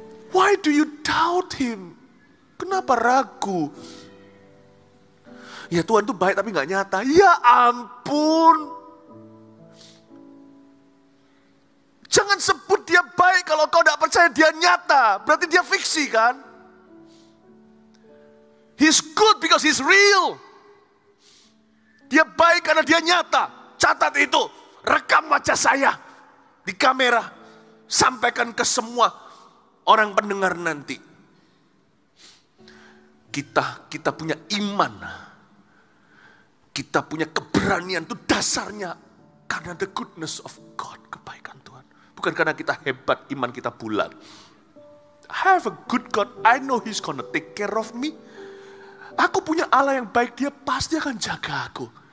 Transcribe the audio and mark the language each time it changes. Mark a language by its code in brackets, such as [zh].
[en] Why do you doubt Him? [id] Kenapa ragu? Ya Tuhan tuh baik tapi gak nyata. Ya ampun. Jangan sebut dia baik kalau kau gak percaya dia nyata. Berarti dia fiksi kan? [en] He's good because he's real. [id] Dia baik karena dia nyata. Catat itu. Rekam wajah saya di kamera. Sampaikan ke semua orang pendengar nanti. Kita punya iman, kita punya keberanian, itu dasarnya karena [en] the goodness of God, [id] kebaikan Tuhan. Bukan karena kita hebat, iman kita bulat. [en] I have a good God, I know He's gonna take care of me. [id] Aku punya Allah yang baik, Dia pasti akan jaga aku.